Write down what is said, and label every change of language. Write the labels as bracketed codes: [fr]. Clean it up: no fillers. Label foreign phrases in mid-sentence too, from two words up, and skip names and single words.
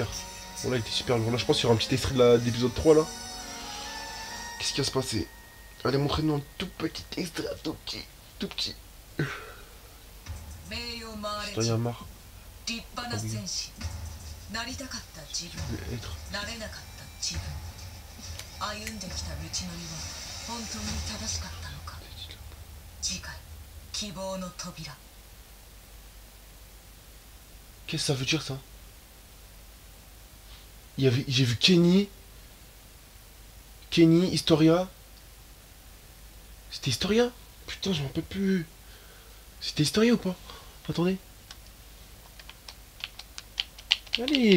[fr] Bon là il était super lourd. Là je pense qu'il y aura un petit extrait de l'épisode 3 là. Qu'est-ce qui va se passer? Allez montrez-nous un tout petit extrait, tout petit. Putain il y a marre. Je vais être. [ja] 歩んできた道のりは本当に正しかったのか。次回希望の扉。 [fr] Qu'est-ce que ça veut dire ça? J'ai vu Kenny, Historia. C'était Historia? Putain, je m'en peux plus. C'était Historia ou pas? Attendez. Allez.